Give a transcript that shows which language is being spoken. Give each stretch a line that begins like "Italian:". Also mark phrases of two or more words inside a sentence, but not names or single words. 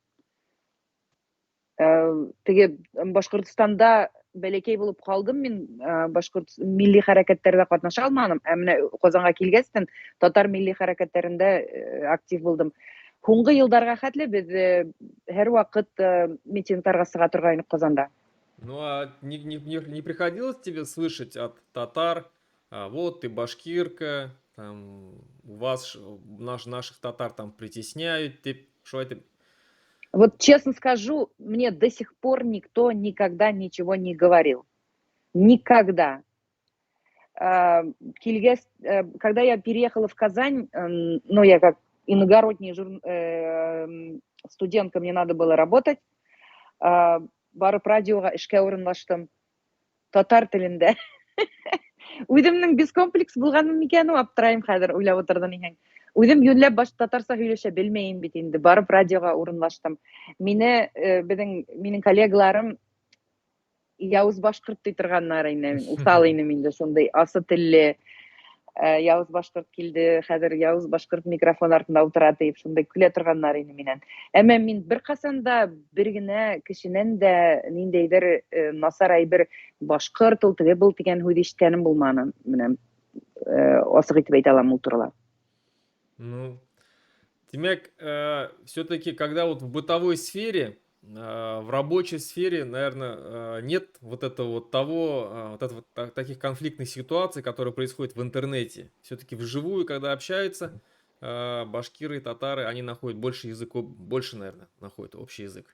Bashkir: Теге Башкортстанда бәләкәй булып калдым мин, башкорт милли хәрәкәтләрдә катнаша алмадым. Ә менә Казанга килгәстен татар милли хәрәкәтләрендә актив булдым. Һуңгы елларга хәтле без һәр вакыт митингларга сыга торган идек Казанда.
Russian: Ну, а не приходилось тебе слышать от татар, вот ты башкирка, там, у вас, наших татар там притесняют, что это? Вот честно скажу, мне до сих пор никто никогда ничего не говорил. Никогда. Когда я переехала в Казань, ну, я как иногородняя студентка, мне надо было работать.
Bashkir: Барып радиоға эшкә урынлаштым. Татар телендә. Үземнең бескомплекс булганмы микән ул, аптырайм хәзер уйлап утырдым икән. Үзем юньләп татарча һөйләшә белмәйм бит инде. Барып радиога урынлаштым. Минең коллегаларым явыз башкорт ди торганнар инде. Усал инем инде шундый асы телле явыз башкорт килде. Хәзер явыз башкорт микрофон артында утыра дип шундый көлә торганнар инде миннән. Әмма мин беркасан да бер генә кешенән дә ниндәйдер насар әйбер башкорт ул теге был дигән һүз ишеткәнем булмады. Менә асык итеп әйтә алам ул турыда.
Russian: Ну, демек, все-таки, когда вот в бытовой сфере, в рабочей сфере, наверное, нет вот этого вот таких конфликтных ситуаций, которые происходят в интернете. Все-таки вживую, когда общаются, башкиры, татары, они находят больше языков, больше, наверное, находят общий язык.